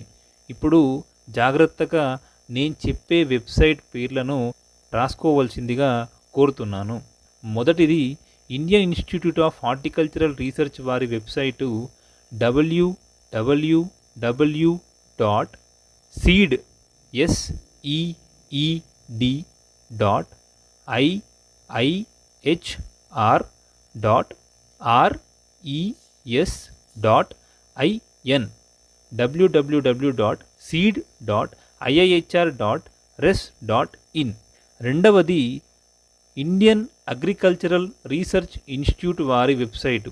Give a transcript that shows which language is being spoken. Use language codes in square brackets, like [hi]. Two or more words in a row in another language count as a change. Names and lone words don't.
[te] ఇప్పుడు జాగ్రత్తగా నేను చెప్పే వెబ్సైట్ పేర్లను రాసుకోవాల్సిందిగా కోరుతున్నాను. మొదటిది [en] Indian Institute of Horticultural Research [te] వారి వెబ్సైటు [en] www.ICAR seed SEED.IIHR.RES.IN www.seed.iihr.res.in. [te] రెండవది [en] Indian Agricultural Research Institute [te] వారి వెబ్సైటు.